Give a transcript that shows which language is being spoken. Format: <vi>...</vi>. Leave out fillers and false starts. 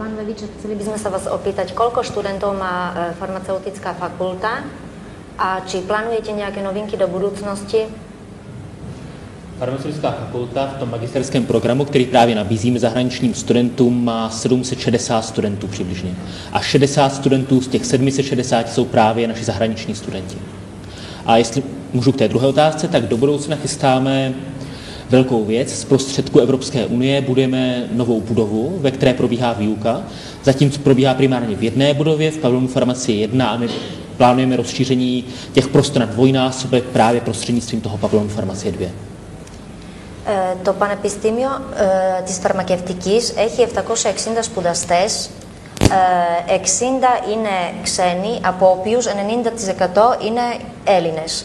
<sk>Chceli by sme sa vás opýtať, koľko študentov má farmaceutická fakulta a či plánujete nejaké novinky do budúcnosti?</sk> <cs>Farmaceutická fakulta v tom magisterském programu, který právě nabízíme zahraničním studentům, má 760 studentů přibližně. A 60 studentů z těch 760 jsou právě naši zahraniční studenti. A jestli můžu k té druhé otázce, tak do budoucna chystáme velkou věc. Z prostředku Evropské unie budujeme novou budovu, ve které probíhá výuka. Zatím probíhá primárně v jedné budově, v pavilonu farmacie 1, a my plánujeme rozšíření těch prostor na dvojnásobek právě prostřednictvím toho pavilonu farmacie 2.</cs> <el>Το Πανεπιστήμιο της Φαρμακευτικής έχει 760 σπουδαστές, 60 είναι ξένοι, από οποίους 90% είναι Έλληνες.</el>